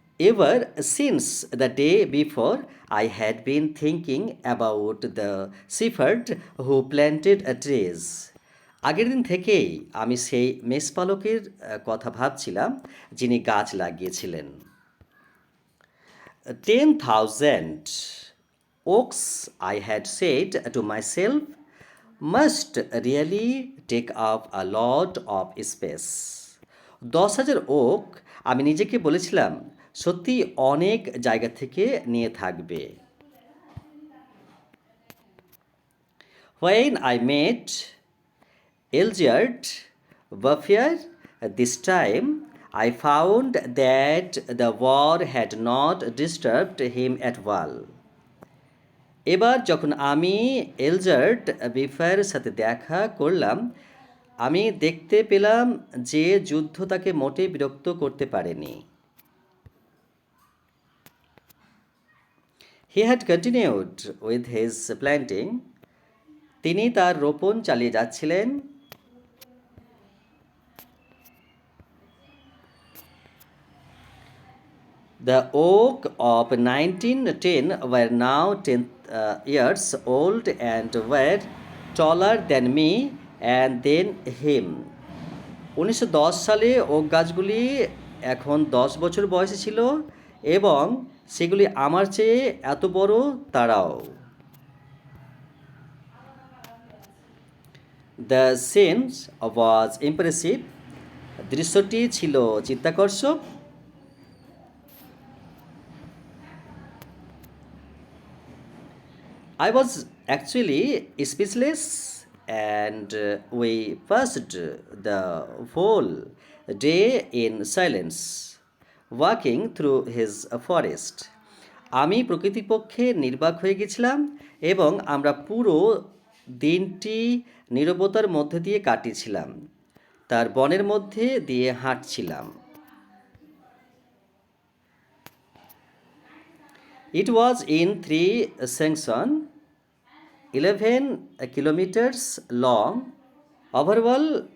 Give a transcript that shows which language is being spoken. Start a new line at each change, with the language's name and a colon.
English: Ever since the day before, I had been thinking about the shepherd who planted trees.
Bangla: আগের দিন থেকেই আমি সেই মেষপালকের কথা ভাবছিলাম যিনি গাছ লাগিয়েছিলেন।
English: 10,000 oaks, I had said to myself, must really take up a lot of space.
Bangla: 10,000 okay, আমি নিজেকে বলেছিলাম, সত্যি অনেক জায়গা থেকে নিয়ে থাকবে।
English: When I met Eldred Buffer this time, I found that the war had not disturbed him at all.
Bangla: এবার যখন আমি এলজার্ড বিফার সাথে দেখা করলাম, আমি দেখতে পেলাম যে যুদ্ধ তাকে মোটেই বিরক্ত করতে পারেনি।
English: He had continued with his planting.
Bangla: তিনি তার রোপণ চালিয়ে যাচ্ছিলেন।
English: The oak of 1910 were now 10 years old and were taller than me and then him.
Bangla: 1910 সালে ওক গাছগুলি এখন 10 বছর বয়সে ছিল এবং সেগুলি আমার চেয়ে এত বড় তারাও।
English: The scene was impressive.
Bangla: দৃশ্যটি ছিল চিত্তাকর্ষক।
English: I was actually speechless, and we passed the whole day in silence, walking through his forest.
Bangla: আমি প্রকৃতিপক্ষে নির্বাক হয়ে গেছিলাম এবং আমরা পুরো দিনটি নীরবতার মধ্যে দিয়ে কাটিয়েছিলাম, তার বনের মধ্যে দিয়ে হাঁটছিলাম।
English: It was in 3 sections, 11 kilometers long, overall